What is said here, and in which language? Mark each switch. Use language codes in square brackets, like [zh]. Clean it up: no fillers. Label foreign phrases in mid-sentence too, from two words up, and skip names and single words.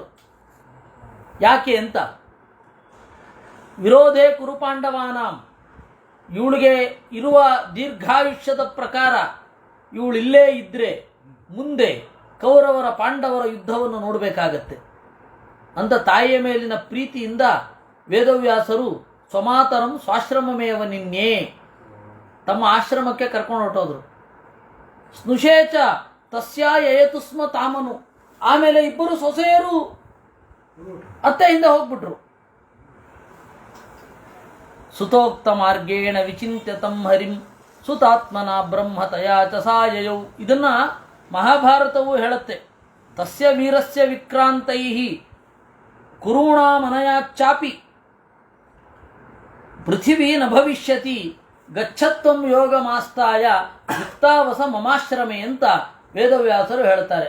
[kn] ಯಾಕೆ ಅಂತ, [sa] ವಿರೋಧೇ ಕುರುಪಾಂಡವಾನಾಂ, [kn] ಇವಳಿಗೆ ಇರುವ ದೀರ್ಘಾಯುಷ್ಯದ ಪ್ರಕಾರ ಇವಳಿಲ್ಲೇ ಇದ್ದರೆ ಮುಂದೆ ಕೌರವರ ಪಾಂಡವರ ಯುದ್ಧವನ್ನು ನೋಡಬೇಕಾಗತ್ತೆ ಅಂತ ತಾಯಿಯ ಮೇಲಿನ ಪ್ರೀತಿಯಿಂದ ವೇದವ್ಯಾಸರು [sa] ಸ್ವಮಾತರಂ ಸ್ವಾಶ್ರಮಮೇವ ನಿನ್ನೆ [kn] ತಮ್ಮ ಆಶ್ರಮಕ್ಕೆ ಕರ್ಕೊಂಡು ಹೊರಟೋದ್ರು. [sa] ಸ್ನುಷೇಚ ತಸ್ಯಾಯೇತು ಸ್ಮ ತಾಮನು. [kn] ಆಮೇಲೆ ಇಬ್ಬರು ಸೊಸೆಯರು ಅತ್ತೆಯಿಂದ ಹೋಗ್ಬಿಟ್ರು. [sa] ಸುತೋಕ್ತ ಮಾರ್ಗೇಣ ವಿಚಿಂತ್ಯ ತಂ ಹರಿಂ ಸುತಾತ್ಮನ ಬ್ರಹ್ಮತಯಾ ಚ ಸಾಯಯೌ. [kn] ಇದನ್ನ ಮಹಾಭಾರತವು ಹೇಳುತ್ತೆ. [sa] ತಸ್ಯ ವೀರಸ್ಯ ವಿಕ್ರಾಂತೈ ಕುರುಣಾಮನಯಾಚ್ಚಾಪಿ ಪೃಥಿವೀ ನ ಭವಿಷ್ಯತಿ ಗಚ್ಚತ್ವಂ ಯೋಗ ಮಾಸ್ತಾಯ ಯುಕ್ತಾವಸ ಮಮಾಶ್ರಮೆ [kn] ಅಂತ ವೇದವ್ಯಾಸರು ಹೇಳ್ತಾರೆ.